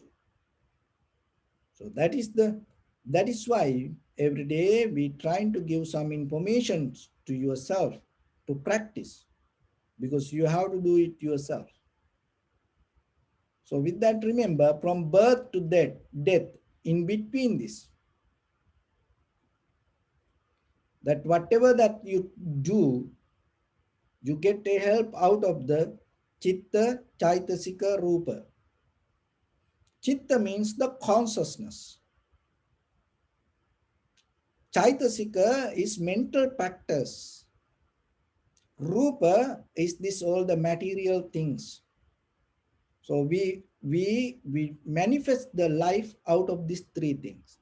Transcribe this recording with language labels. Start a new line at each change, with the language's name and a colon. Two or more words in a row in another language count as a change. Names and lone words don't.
English: So that is why every day we trying to give some information to yourself to practice, because you have to do it yourself. So with that, remember, from birth to death, in between this, that whatever that you do, you get a help out of the
Pali: chitta, chaitasika, rupa.
English: Chitta means the consciousness. Chaitasika is mental factors. Rupa is this all the material things. So we manifest the life out of these three things.